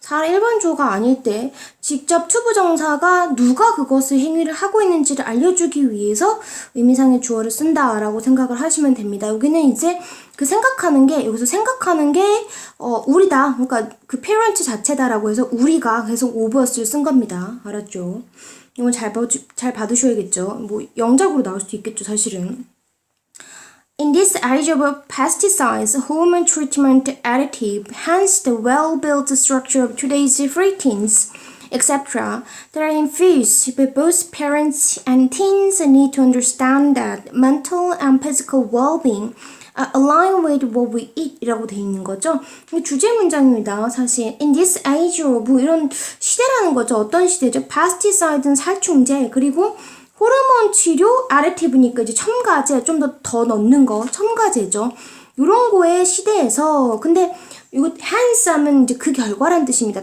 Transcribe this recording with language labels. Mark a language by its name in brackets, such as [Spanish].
[Korean] 일반 주어가 아닐 때 직접 투부정사가 누가 그것을 행위를 하고 있는지를 알려주기 위해서 의미상의 주어를 쓴다라고 생각을 하시면 됩니다. 여기는 이제 여기서 생각하는 게 우리다. 그러니까 그 parent 자체다라고 해서 우리가 계속 overs를 쓴 겁니다. 알았죠? 이건 잘 받으셔야겠죠. 뭐 영작으로 나올 수도 있겠죠, 사실은. [English] In this age of pesticides, hormone treatment additive, hence the well-built structure of today's free teens, etc., that are infused, but both parents and teens need to understand that mental and physical well-being align with what we eat 이라고 돼 있는 거죠. [Korean] 주제 문장입니다. 사실 [English] in this age of [Korean] 이런 시대라는 거죠. 어떤 시대죠? pesticide는 살충제 그리고 호르몬 치료 additive니까 이제 첨가제 좀 더 넣는 거 첨가제죠. 이런 거의 시대에서 근데 이거 hence 하면 이제 그 결과란 뜻입니다.